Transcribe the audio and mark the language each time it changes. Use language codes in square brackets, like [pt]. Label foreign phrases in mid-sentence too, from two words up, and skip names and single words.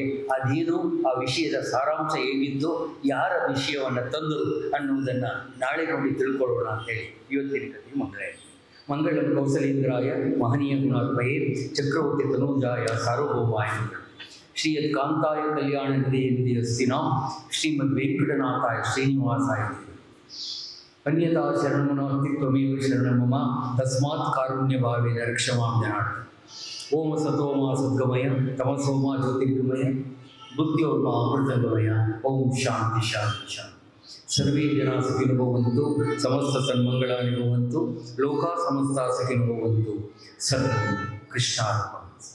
[kn] ಅದೇನು, ಆ ವಿಷಯದ ಸಾರಾಂಶ ಹೇಗಿತ್ತು, ಯಾರ ವಿಷಯವನ್ನು ತಂದರು ಅನ್ನುವುದನ್ನು ನಾಳೆ ನೋಡಿ ತಿಳ್ಕೊಳ್ಳೋಣ ಅಂತೇಳಿ ಇವತ್ತಿನ ಕಥೆ [sa] ಮಂಗಳಂ ಕೌಸಲೇಂದ್ರಾಯ ಮಹನೀಯ ಗುಣಾತ್ಮಯೇ ಚಕ್ರವರ್ತಿ ತನೂಜಾಯ ಸಾರ್ವಭೌಮಾಯ ಶ್ರೀಯತ್ ಕಾಂತಾಯ ಕಲ್ಯಾಣ ನಿಧಿಯಸ್ತಿನಾಂ ಶ್ರೀಮದ್ ವೆಂಕಟನಾಥಾಯ ಶ್ರೀನಿವಾಸಾಯ ಅನ್ಯತಾ ಶರಣಮನಾಸ್ತಿತ್ವಮೇವ ಶರಣಮಮ ತಸ್ಮಾತ್ ಕಾರುಣ್ಯ ಭಾವೇನ ರಕ್ಷಮಾಂ ಜನಾರ್ದನ. ಓಂ ಸತೋಮ ಸದ್ಗಮಯ ತಮಸೋಮ ಜ್ಯೋತಿರ್ಗಮಯ ಬುದ್ಧಿಯೋರ್ಮ ಅಮೃತಗಮಯ. ಓಂ ಶಾಂತಿ ಶಾಂತಿ ಶಾಂತಿ. ಸರ್ವೇ ಜನ ಸುಖಿನೋ ಭವಂತು, ಸಮಸ್ತ ಸನ್ಮಂಗಳಾನಿ ಭವಂತು, ಲೋಕಾ ಸಮಸ್ತ ಸುಖಿನೋ ಭವಂತು. ಸರ್ವಂ ಕೃಷ್ಣಾರ್ಪಣಮಸ್ತು.